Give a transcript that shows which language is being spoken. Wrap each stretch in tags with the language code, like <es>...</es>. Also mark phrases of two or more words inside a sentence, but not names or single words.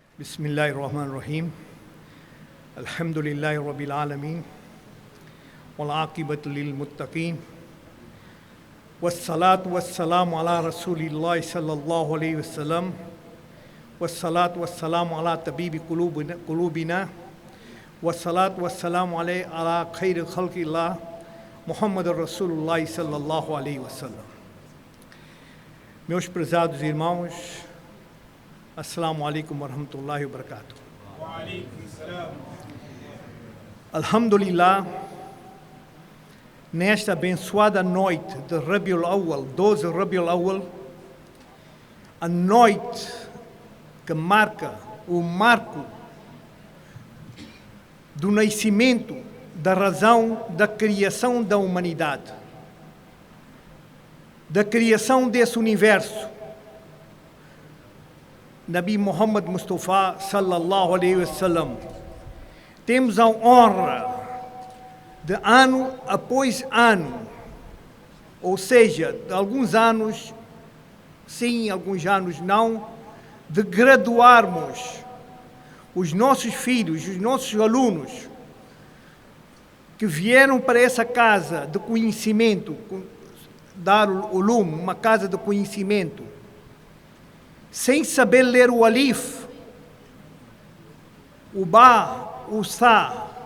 <ar>بسم الله الرحمن الرحيم الحمد لله رب العالمين والعاقبة للمتقين والصلاة والسلام على رسول الله صلى الله عليه وسلم والصلاة والسلام على طبيب قلوبنا والصلاة والسلام على خير خلق الله محمد رسول الله صلى الله عليه وسلم.</ar> <pt>Meus prezados irmãos,</pt> <ar>السلام عليكم ورحمة الله وبركاته. وعليكم السلام.</ar> <pt>Alhamdulillah, nesta abençoada noite de Rabiul Awwal, 12 Rabiul Awwal, a noite que marca o marco do nascimento da razão da criação da humanidade, da criação desse universo.</pt> <ar>نبي محمد مصطفى صلى الله عليه وسلم,</ar> <pt>temos a honra de ano após ano, ou seja, de alguns anos sim, alguns anos não, de graduarmos os nossos filhos, os nossos alunos que vieram para essa casa de conhecimento, Darul Ulum, uma casa de conhecimento, sem saber ler o alif, o ba, o sa.</pt>